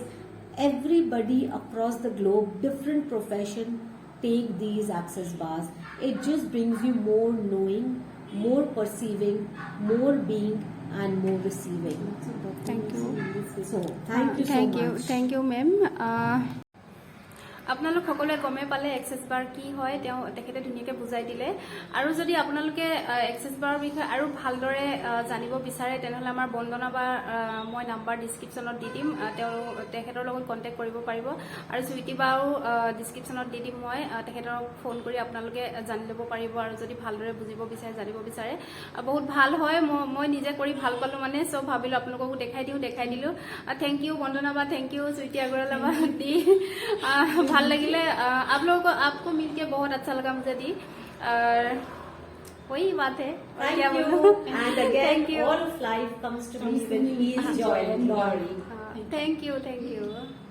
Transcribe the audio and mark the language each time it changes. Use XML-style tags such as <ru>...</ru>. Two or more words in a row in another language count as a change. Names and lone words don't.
<en>Everybody across the globe, different profession, take these access bars. It just brings you more knowing, more perceiving, more being and more receiving. Thank you. So thank you so much. Thank you, ma'am.</en> <as>আপোনালোক সকলোৱে গমে পালে এক্সেস বাৰ কি হয় তেখেতে ধুনীয়াকৈ বুজাই দিলে আৰু যদি আপোনালোকে এক্সেস বাৰৰ বিষয়ে আৰু ভালদৰে জানিব বিচাৰে তেনেহলে আমাৰ বন্দনা বা মই নাম্বাৰ ডেসক্ৰিপচনত দি দিম তেখেতৰ লগত কন্টেক্ট কৰিব পাৰিব আৰু সুইটি বাও ডেসক্ৰিপচনত দি দিম মই তেখেতক ফোন কৰি আপোনালোকে জানি ল'ব পাৰিব আৰু যদি ভালদৰে বুজিব বিচাৰে জানিব বিচাৰে বহুত ভাল হয় মই নিজে কৰি ভাল পালো মানে সব ভাবিলো আপোনালোককো দেখাই দিলো</as> <en>Thank you</en> <as>বন্দনা বা</as> <en>Thank you</en> <as>সুইটি আগৰৱালা বা দি ভাল लगिले</as> <hi>आप लोगों को आपको मिलके बहुत अच्छा लगा मुझे दी वही बात है और</hi> <en>Thank</en> <hi>क्या</hi> <en>you.</en> <hi>बोलूं</hi> <en>And again, Thank you. all of life comes to me with peace, joy, and glory. Thank you</en>